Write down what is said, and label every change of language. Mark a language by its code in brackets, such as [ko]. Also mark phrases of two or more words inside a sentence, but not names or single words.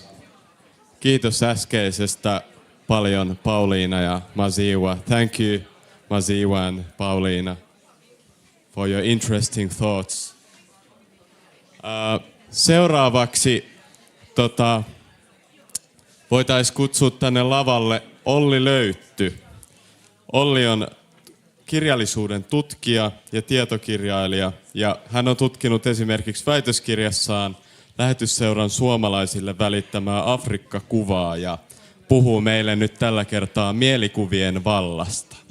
[fi] Kiitos äskeisestä paljon Pauliina ja Masiwa. [en] Thank you Masiwa and Pauliina for your interesting thoughts. [fi] Seuraavaksi voitaisiin kutsua tänne lavalle Olli Löytty. Olli on kirjallisuuden tutkija ja tietokirjailija, ja hän on tutkinut esimerkiksi väitöskirjassaan Lähetysseuran suomalaisille välittämää Afrikka-kuvaa ja puhuu meille nyt tällä kertaa mielikuvien vallasta.